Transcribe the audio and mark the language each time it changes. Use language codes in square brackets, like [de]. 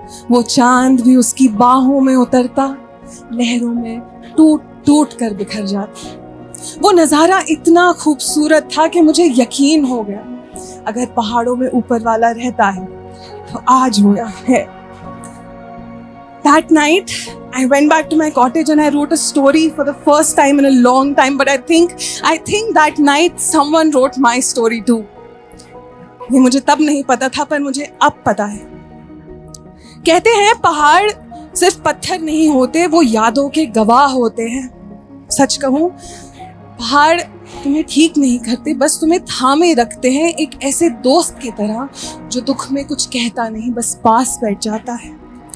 [hi] वो चांद भी उसकी बाहों में उतरता, लहरों में टूट टूट कर बिखर जाता। वो नज़ारा इतना खूबसूरत था कि मुझे यकीन हो गया, अगर पहाड़ों में ऊपर वाला रहता है तो आज हुआ है। [en] That night, I went back to my cottage and I wrote a story for the first time in a long time. But I think that night someone wrote my story too. [hi] ये मुझे तब नहीं पता था, पर मुझे अब पता है। कहते हैं पहाड़ सिर्फ पत्थर नहीं होते, वो यादों के गवाह होते हैं। सच कहूँ, पहाड़ तुम्हें ठीक नहीं करते, बस तुम्हें थामे रखते हैं, एक ऐसे दोस्त की तरह जो दुख में कुछ कहता नहीं, बस पास बैठ जाता है।